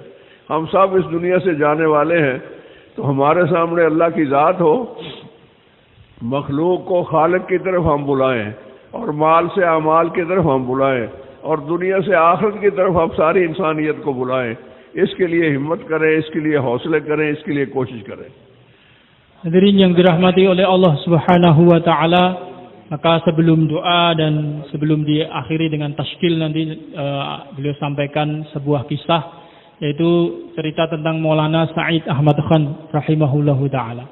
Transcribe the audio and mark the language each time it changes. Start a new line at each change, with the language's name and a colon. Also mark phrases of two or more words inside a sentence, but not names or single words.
Hindi: हम सब इस दुनिया से जाने वाले हैं। तो हमारे सामने अल्लाह की ज़ात हो, मखलूक को खालिक की तरफ हम बुलाएं, और माल से अमाल की तरफ हम बुलाएं, और दुनिया से आखिरत की तरफ हम सारी इंसानियत को बुलाएं। इसके लिए हिम्मत करें, इसके लिए हौसले करें, इसके लिए कोशिश करें।
Indonesian: Hadirin yang dirahmati oleh Allah
Arabic: سبحانه وتعالى,
Indonesian: maka sebelum doa dan sebelum diakhiri dengan tashkil nanti beliau sampaikan sebuah kisah, yaitu cerita tentang Maulana Said Ahmad Khan
Arabic: رحمه الله تعالى.